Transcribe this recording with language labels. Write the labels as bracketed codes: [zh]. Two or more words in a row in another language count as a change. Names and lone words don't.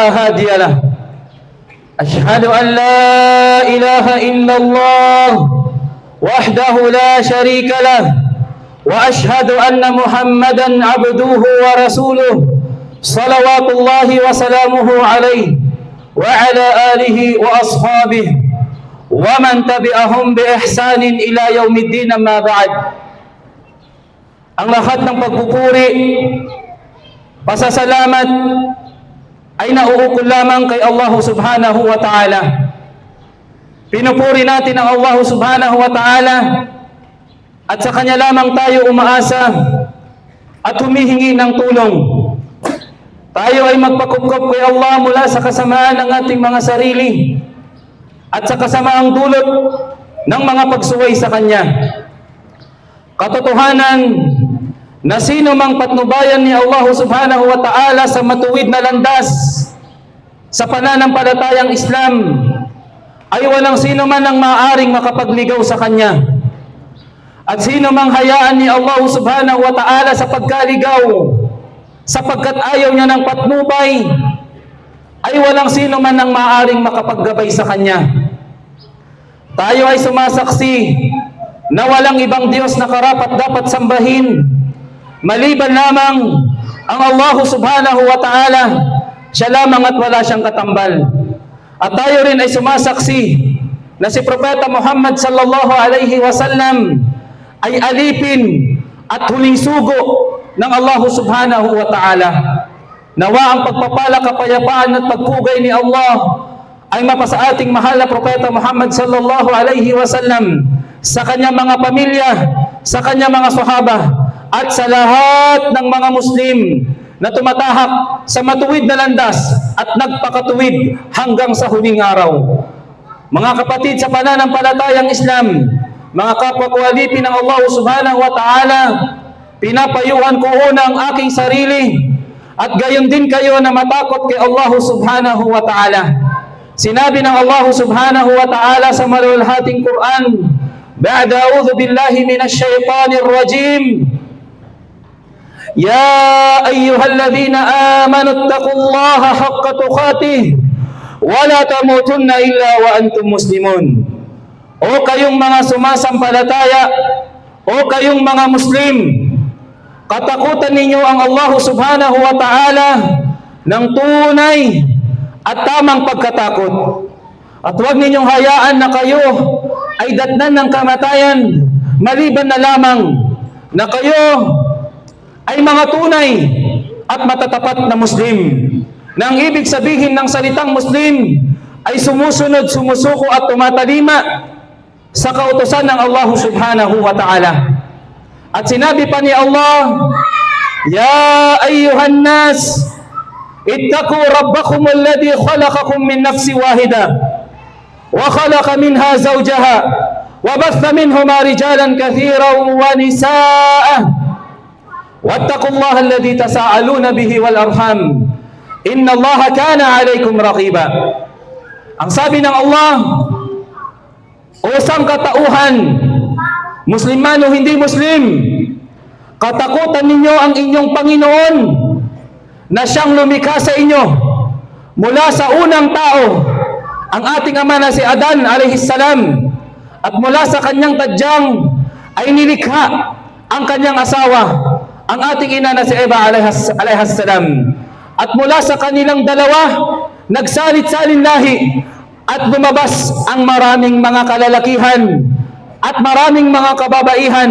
[ar] هادي له أشهد أن لا إله إلا الله وحده لا شريك له وأشهد أن محمدا عبده ورسوله صلوات الله وسلامه عليه وعلى آله وأصحابه ومن تبعهم بإحسان إلى يوم الدين. أما بعد. [tl] Ang lahat ng pagpupuri, pasasalamat ay nauukol lamang kay Allah [ar] سبحانه وتعالى. [tl] Pinupuri natin ang Allah [ar] سبحانه وتعالى [tl] at sa Kanya lamang tayo umaasa at humihingi ng tulong. Tayo ay magpakupkop kay Allah mula sa kasamaan ng ating mga sarili at sa kasamaang dulot ng mga pagsuway sa Kanya. Katotohanan na sino mang patnubayan ni Allah [ar] سبحانه وتعالى [tl] sa matuwid na landas sa pananampalatayang Islam ay walang sino man ang maaaring makapagligaw sa Kanya. At sino mang hayaan ni Allah [ar] سبحانه وتعالى [tl] sa pagkaligaw sapagkat ayaw niya ng patnubay ay walang sino man ang maaaring makapaggabay sa Kanya. Tayo ay sumasaksi na walang ibang Diyos na karapat dapat sambahin maliban lamang ang Allah [ar] سبحانه وتعالى. [tl] Siya lamang at wala siyang katambal. At tayo rin ay sumasaksi na si Propeta Muhammad [ar] صلى الله عليه وسلم [tl] ay alipin at huling sugo ng Allah [ar] سبحانه وتعالى. [tl] Nawa ang pagpapala, kapayapaan at pagpugay ni Allah ay mapasa ating mahal na Propeta Muhammad [ar] صلى الله عليه وسلم, [tl] sa kanyang mga pamilya, sa kanyang mga sahaba, at sa lahat ng mga Muslim na tumatahak sa matuwid na landas at nagpakatuwid hanggang sa huling araw. Mga kapatid sa pananampalatayang Islam, mga kapwa ko alipin ng Allah [ar] سبحانه وتعالى, [tl] pinapayuhan ko una ang aking sarili at gayon din kayo na matakot kay Allah [ar] سبحانه وتعالى. [tl] Sinabi ng Allah [ar] سبحانه وتعالى [tl] sa maluwalhating Quran, [ar] بعد أعوذ بالله من الشيطان الرجيم يا أيها الذين آمنوا اتقوا الله حق تقاته ولا تموتن إلا وأنتم مسلمون. [tl] O kayong mga sumasampalataya, o kayong mga Muslim, katakutan ninyo ang Allah [ar] سبحانه وتعالى [tl] ng tunay at tamang pagkatakot. At huwag ninyong hayaan na kayo ay datnan ng kamatayan maliban na lamang na kayo ay mga tunay at matatapat na Muslim. Na ang ibig sabihin ng salitang Muslim ay sumusunod, sumusuko at tumatalima sa kautusan ng Allah [ar] سبحانه وتعالى. [tl] At sinabi pa ni Allah, [ar] يا أيها الناس اتقوا ربكم الذي خلقكم من نفس واحدة وخلق منها زوجها وبث منهما رجالا كثيرا ونساء واتقوا الله الذي تساءلون به والأرحام إن الله كان عليكم رقيبا. [tl] Ang sabi ng Allah, o sangkatauhan, Muslim man o hindi Muslim, katakutan ninyo ang inyong Panginoon na siyang lumikha sa inyo mula sa unang tao, ang ating ama na si Adan [ar] عليه السلام, [tl] at mula sa kanyang tadyang ay nilikha ang kanyang asawa, ang ating ina na si Eva [ar] عليه السلام, [tl] at mula sa kanilang dalawa nagsalit-salin lahi at lumabas ang maraming mga kalalakihan at maraming mga kababaihan.